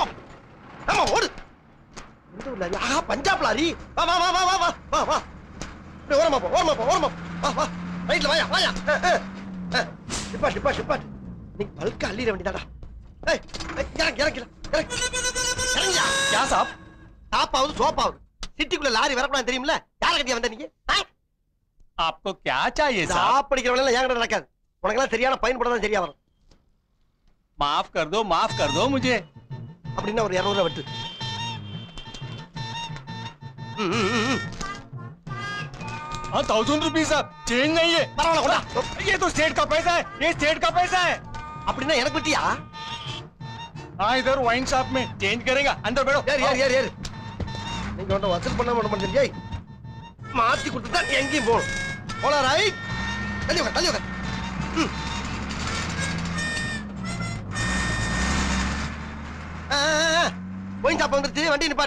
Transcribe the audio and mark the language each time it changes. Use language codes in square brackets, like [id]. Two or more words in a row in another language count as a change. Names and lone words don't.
[ta] ஆமா ஓடு. இந்த ஊர்ல ஆஹா பஞ்சாப் லாரி. வா வா வா வா வா வா வா வா. டேய் ஓரமா போ ஓரமா போ ஓரமா. வா வா. ரைட்ல வாயா வாயா. டிப்பா. நீ பல்க அள்ளிர வேண்டியதாடா. ஏய் இறங்கு. இறங்கியா. [hi] क्या साहब [ta] டாப்பாவது சோப்பாவது. சிட்டிக்குள்ள லாரி வரக்கூடாது தெரியுமில்ல? யார கட்டியா வந்த நீங்க? [hi] आपको क्या चाहिए साहब [ta] சாப்பிடிக்கிறவங்க எல்லாம் ஏன் நடக்காது. உனக்கெல்லாம் சரியான பயன்பட தான் சரியா வரும். [hi] माफ कर दो मुझे [ta] அப்படின்னா ஒரு 200 ரூபாய் வெட்டு. [hi] हाँ 1000 रुपीज साहब चेंज नहीं है [ta] பரவாயில்ல கொண்டா. [hi] ये तो स्टेट का पैसा है ये स्टेट का पैसा है [ta] அப்படின்னா எனக்கு வெட்டியா? [hi] हाँ इधर [en] wine shop [hi] में चेंज करेगा अंदर बैठो [ta] ஏறு. நீங்க ஒன்றும் வசூல் பண்ண மாட்டேன். ஏய் மாத்தி கொடுத்துட்டா எங்கேயும் போகணும். போலாம் ரைட். தள்ளி உட்கார். போய் சாப்பா வந்துருச்சு. வண்டி நிப்பாட்டு.